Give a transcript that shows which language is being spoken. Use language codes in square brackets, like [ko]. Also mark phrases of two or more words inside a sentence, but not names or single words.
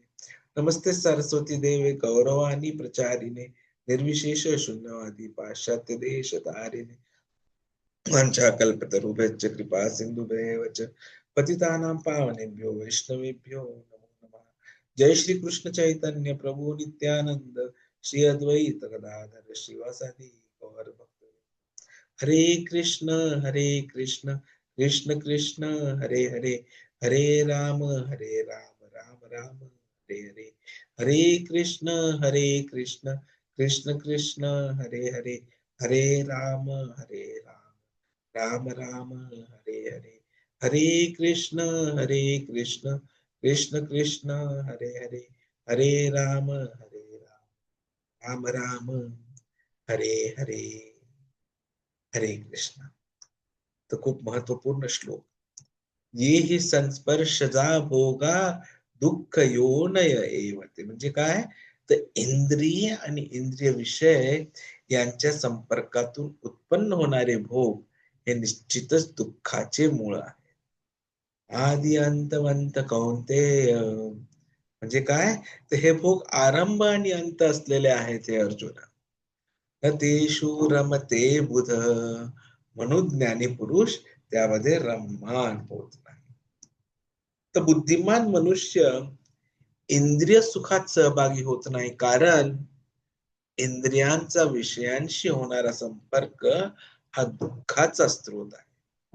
[sa] नमस्ते सरस्वती देवे गौरवाणी प्रचारिणे निर्विशेष शून्यवादी पाश्चात्य देश तारिणे वंशाकल्पतरुभ्यश्च कृपा सिन्धुभ्येव च पतितानां पावनेभ्यो वैष्णवेभ्यो नमो नमः. जय श्री कृष्ण चैतन्य प्रभु नित्यानंद श्री अद्वैत गदाधर श्रीवासादि गौर भक्त. हरे कृष्ण कृष्ण कृष्ण हरे हरे, हरे राम राम राम हरे हरे. हरे कृष्ण कृष्ण कृष्ण हरे हरे, हरे राम राम राम हरे हरे. हरे कृष्ण कृष्ण कृष्ण हरे हरे, हरे राम राम राम हरे हरे. हरे कृष्ण. [mr] तो खूप महत्वपूर्ण श्लोक. [sa] ये ही संस्पर्शजा भोगा दुःख योनय एवते. [mr] म्हणजे काय, तर इंद्रिय आणि इंद्रिय विषय यांच्या संपर्कातून उत्पन्न होणारे भोग हे निश्चितच दुःखाचे मूळ आहे. [sa] आदि अंतवंत कौंतेय. [mr] म्हणजे काय, तर हे भोग आरंभ आणि अंत असलेले आहेत हे अर्जुना. न तेषु रमते बुध. म्हणून ज्ञानी पुरुष त्यामध्ये रममान होत नाही. तर बुद्धिमान मनुष्य इंद्रिय सुखात सहभागी होत नाही, कारण इंद्रियांचा विषयांशी होणारा संपर्क हा दुःखाचा स्रोत आहे.